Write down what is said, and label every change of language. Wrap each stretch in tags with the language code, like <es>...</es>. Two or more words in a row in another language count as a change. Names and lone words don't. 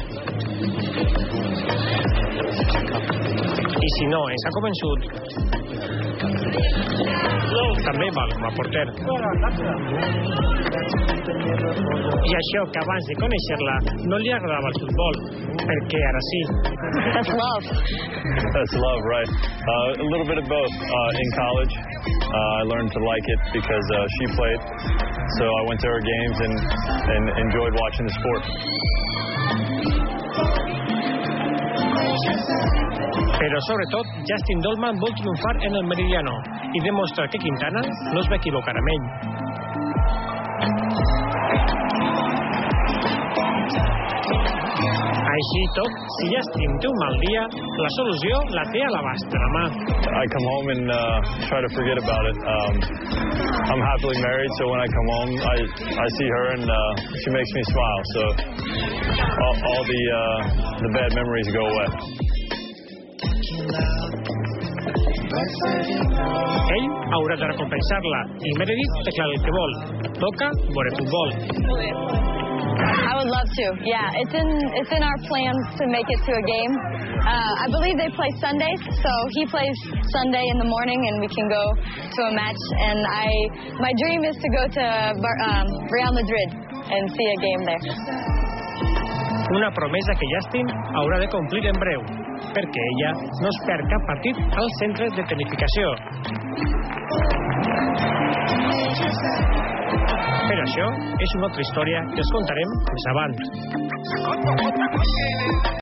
<ca>I si no ens ha convençut, també val com a porter. I això que abans de conèixer-la no li agradava el futbol, perquè ara sí.</ca> <en>That's love. That's love, right. A little bit of both. In college, I learned to like it because she played. So I went to her games and enjoyed watching the sport.</en> <ca>Però sobretot, Justin Dolman vol triomfar en el Meridiano i demostrar que Quintana no es va equivocar amb ell. Així tot, si Justin té un mal dia, la solució la té a l'abast de la mà.</ca> <en>I come home and try to forget about it. I'm happily married, so when I come home, I see her and she makes me smile. So all the bad memories go away.</en> <ca>Ell haurà de recompensar-la i Meredith té clar el que vol. Toca veure futbol.</ca> <en>I would love to. Yeah, it's in our plans to make it to a game. I believe they play Sundays, so he plays Sunday in the morning and we can go to a match. And my dream is to go to Real Madrid and see a game there.</en> <ca>Una promesa que Justin haurà de complir en breu, perquè ella no es perd cap partit als centres de tecnificació. Però això és una altra història que els contarem més avant.</ca>